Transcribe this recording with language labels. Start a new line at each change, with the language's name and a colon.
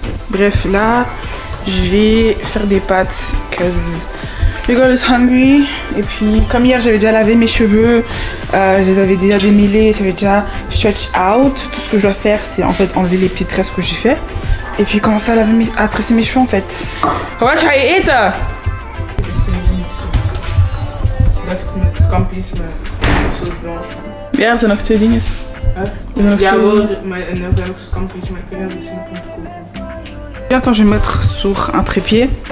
French: Bref, là je vais faire des pâtes
English: cause the girl is hungry.
French: Et puis comme hier j'avais déjà lavé mes cheveux, je les avais déjà démêlés, j'avais déjà
English: stretch out.
French: Tout ce que je dois faire c'est en fait enlever les petites tresses que j'ai fait. Et puis commencer à tresser mes cheveux en fait.
Dutch: What ga je eten? Scampi's met soort blanche. Ja, er zijn nog 2 dingen. Ja, wel, maar en er zijn ook scampi's, maar ik weet niet of ze nog moeten kopen.
French: Attends, je vais mettre sur un trépied.